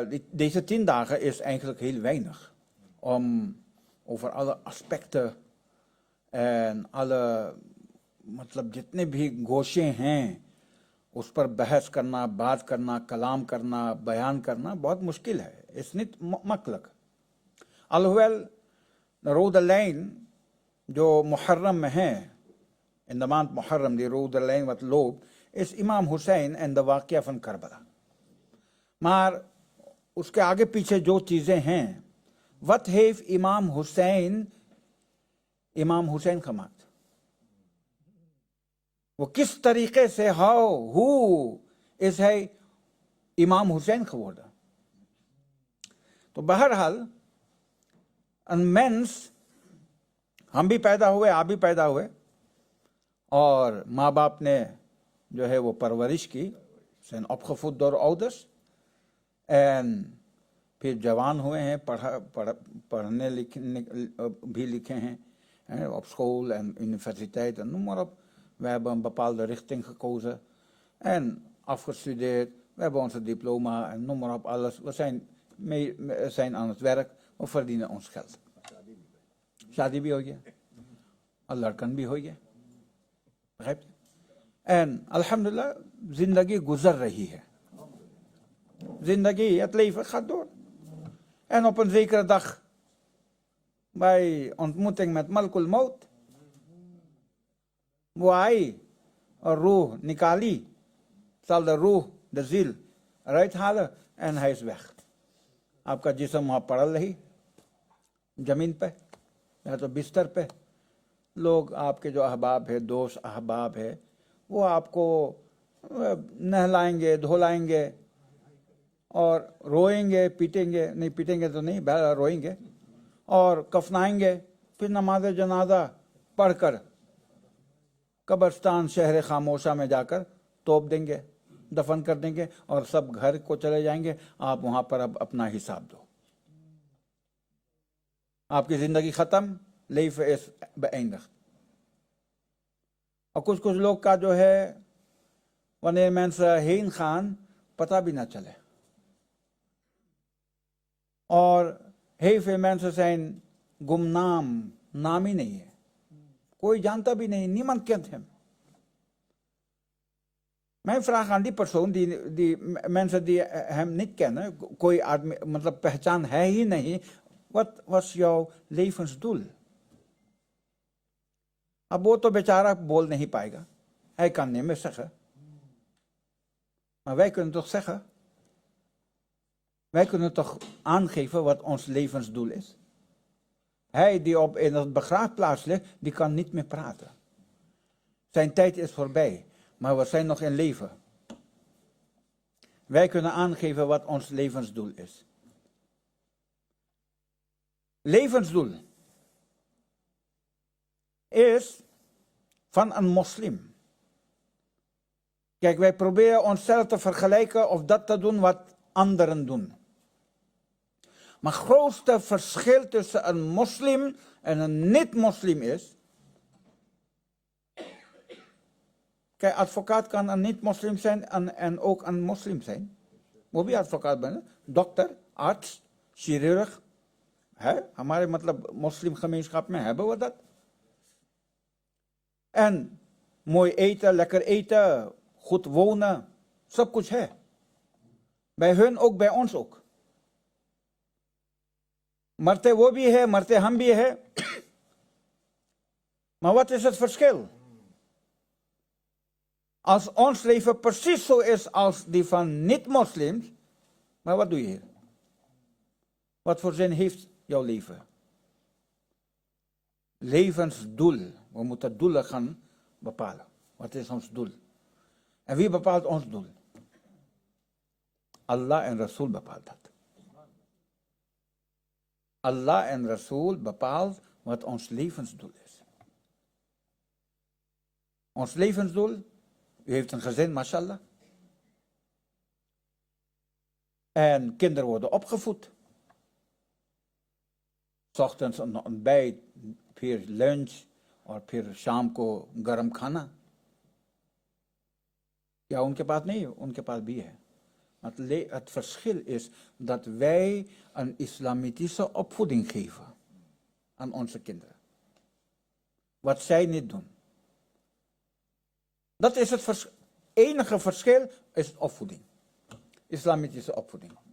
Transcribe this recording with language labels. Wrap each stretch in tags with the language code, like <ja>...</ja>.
<nl>Deze 10 dagen is eigenlijk heel weinig om over alle aspecten en alle</nl> <hi>मतलब जितने भी गोशे हैं उस पर बहस करना, बात करना, कलाम करना, बयान करना बहुत मुश्किल है.</hi> <nl>Is niet makkelijk. Alhoewel de rode lijn,</nl> <hi>जो मुहर्रम में है,</hi> <nl>in de maand Muharram, die rode lijn wat loopt, is Imam Hussein en de</nl> <hi>वाक़या</hi> <nl>van Karbala. Maar</nl> <hi>उसके आगे पीछे जो चीजें हैं,</hi> <nl>wat heeft Imam Hussein gemaakt?</nl> <hi>वो किस तरीके से,</hi> <nl>hoe is hij Imam Hussein geworden?</nl> <hi>तो बहरहाल</hi> <nl>een mens,</nl> <hi>हम भी पैदा हुए, आप भी पैदा हुए, और माँ बाप ने जो है वो परवरिश की,</hi> <nl>zijn opgevoed door ouders, en</nl> <hi>फिर जवान हुए हैं, पढ़ने लिखने भी लिखे हैं,</hi> <nl>op school en universiteit en noem maar op. We hebben een bepaalde richting gekozen en afgestudeerd. We hebben onze diploma en noem maar op alles. We zijn aan het werk, we verdienen ons geld.</nl> <hi>शादी भी हो गया और लड़कन भी हो गया,</hi> <nl>en alhamdulillah</nl> <hi>जिंदगी गुजर रही है.</hi> <nl>Zindagi, het leven gaat door. En op een zekere dag, bij ontmoeting met Malkul Maut,</nl> <hi>वो आई और रूह निकाली,</hi> <nl>zal de रूह, de ziel, eruit halen en hij is weg.</nl> <hi>आपका जिस्म वहाँ पड़ा रही, जमीन पे या तो बिस्तर पे. लोग आपके जो अहबाब है, दोस्त अहबाब है, वो आपको नहलाएंगे, धोलाएंगे और रोएंगे, पीटेंगे, नहीं पीटेंगे तो नहीं, रोएंगे और कफनाएंगे. फिर नमाज जनाजा पढ़कर कब्रिस्तान शहर खामोशा में जाकर तोप देंगे, दफन कर देंगे और सब घर को चले जाएंगे. आप वहां पर अब अपना हिसाब दो. आपकी जिंदगी खत्म,</hi> <nl>leven is beëindigd.</nl> <hi>और कुछ लोग का जो है,</hi> <nl>wanneer mensen heen gaan,</nl> <hi>पता भी ना चले. और</hi> <nl>heel veel mensen zijn</nl> <hi>गुमनाम, नाम ही नहीं है, कोई जानता भी नहीं,</hi> <nl>niemand kent hem. Mijn vraag aan die persoon, die mensen die hem niet kennen,</nl> <hi>कोई आदमी मतलब पहचान है ही नहीं,</hi> <nl>wat was jouw levensdoel?</nl> <hi>अब वो तो बेचारा बोल नहीं पाएगा,</hi> <nl>hij kan niet meer zeggen. Maar wij kunnen toch zeggen? Wij kunnen toch aangeven wat ons levensdoel is? Hij die in het begraafplaats ligt, die kan niet meer praten. Zijn tijd is voorbij, maar we zijn nog in leven. Wij kunnen aangeven wat ons levensdoel is. Levensdoel is van een moslim. Kijk, wij proberen onszelf te vergelijken of dat te doen wat anderen doen. Maar het grootste verschil tussen een moslim en een niet-moslim is... Kijk, advocaat kan een niet-moslim zijn en ook een moslim zijn. Moet je advocaat zijn? Dokter, arts, chirurg.</nl> <hi>हमारे मतलब मुस्लिम</hi> <nl>gemeenschap</nl> <hi>में</hi> <nl>hebben we dat. En mooi eten, lekker eten, goed wonen,</nl> <hi>सब कुछ है.</hi> <nl>Bij hun ook, bij ons ook.</nl> <hi>मरते वो भी है, मरते हम भी है.</hi> <nl>Maar wat is het verschil? Als ons leven precies zo is als die van niet-moslims, maar wat doe je hier? Wat voor zin heeft jouw leven? Levensdoel. We moeten doelen gaan bepalen. Wat is ons doel? En wie bepaalt ons doel? Allah en Rasul bepaalt dat. Allah en Rasul bepaalt wat ons levensdoel is. Ons levensdoel, u heeft een gezin, mashallah. En kinderen worden opgevoed. 's Ochtends een ontbijt,</nl> <hi>फिर lunch और फिर शाम को गरम खाना.</hi> <nl>Ja,</nl> <hi>उनके पास नहीं है, उनके पास भी है.</hi> <nl>Het verschil is dat wij een islamitische opvoeding geven aan onze kinderen. Wat zij niet doen. Dat is het verschil. enige verschil is opvoeding. Islamitische opvoeding.</nl>